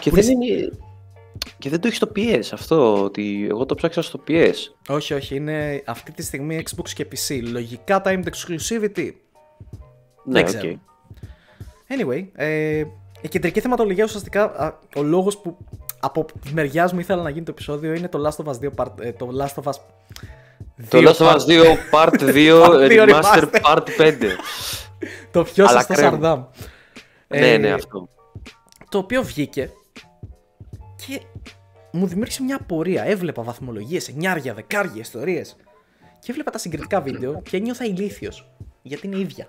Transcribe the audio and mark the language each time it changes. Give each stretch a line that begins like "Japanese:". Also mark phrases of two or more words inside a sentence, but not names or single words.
Greek: και δεν το έχει στο PS αυτό, ότι εγώ το ψάξα στο PS. Όχι, είναι αυτή τη στιγμή Xbox και PC. Λογικά
English: timed exclusivity.
Greek: Ναι, δεν ξέρω. Anyway, η κεντρική θεματολογία ουσιαστικά, ο λόγος που από τη μεριά μου ήθελα να γίνει το επεισόδιο είναι το Last of Us 2 το Last of Us 2 Part 2 Remaster Part 5. Το πιο σωστό Σαρδάμ. Ναι, αυτό. Το οποίο βγήκε και μου δημιούργησε μια απορία. Έβλεπα βαθμολογίες, 9, 10 ιστορίες. Και έβλεπα τα συγκριτικά βίντεο και νιώθα ηλίθιος. Γιατί είναι ίδια.